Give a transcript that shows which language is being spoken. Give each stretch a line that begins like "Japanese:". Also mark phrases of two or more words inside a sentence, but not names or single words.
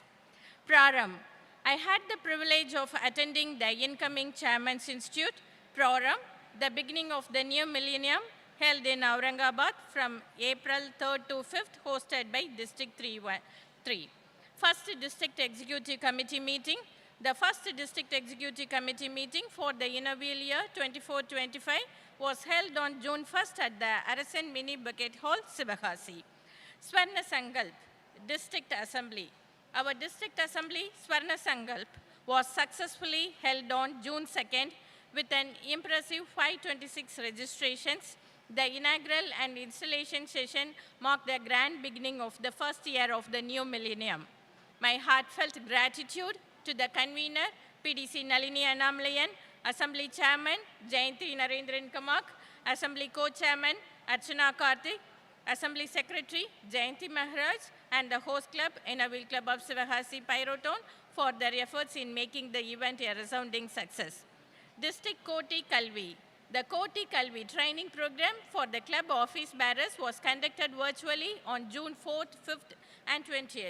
English: Praram, I had the privilege of attending the incoming Chairman's Institute, Praram, the beginning of the new millennium, held in Aurangabad from April 3rd to 5th, hosted by District 3. First District Executive Committee meeting. The first District Executive Committee meeting for the inaugural year 24-25 was held on June 1st at the Arasan Mini Bucket Hall, Sivakasi. Swarna Sankalp, District Assembly. Our District Assembly, Swarna Sankalp, was successfully held on June 2nd with an impressive 526 registrations. The inaugural and installation session marked the grand beginning of the first year of the new millennium. My heartfelt gratitude to the convener, PDC Nalini Annamalayan, Assembly Chairman, Jayanti Narendran Kamak, Assembly Co-Chairman, Archana Karthik, Assembly Secretary, Jayanti Maharaj, and the host club, Inaugural Club of Sivakasi Pyroton, for their efforts in making the event a resounding success. District Koti Kalvi. The Koti Kalvi training program for the club office bearers was conducted virtually on June 4th, 5th, and 20th.